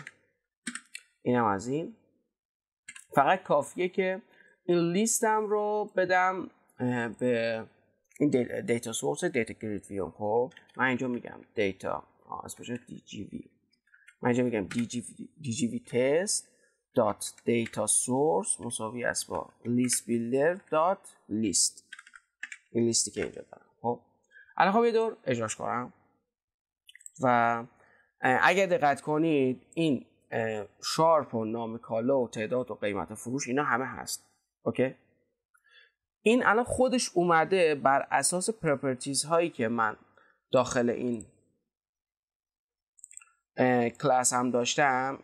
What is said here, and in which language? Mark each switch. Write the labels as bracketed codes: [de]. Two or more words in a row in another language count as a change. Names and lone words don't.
[fa] اینم از این. فقط کافیه که این لیستم رو بدم به این [en] data source data grid view. [fa] خب من اینجا میگم دیتا اسمش DGV، من اینجا میگم [en] DGV test dot data source [fa] مساوی است با [en] list builder dot list. [fa] این لیستی که اینجا دارم. خب الان خب یه دور اجراش کنم و اگر دقت کنید این شارپ و نام کالا و تعداد و قیمت فروش اینا همه هست. اوکی. این الان خودش اومده بر اساس پراپرتیز هایی که من داخل این کلاس هم داشتم.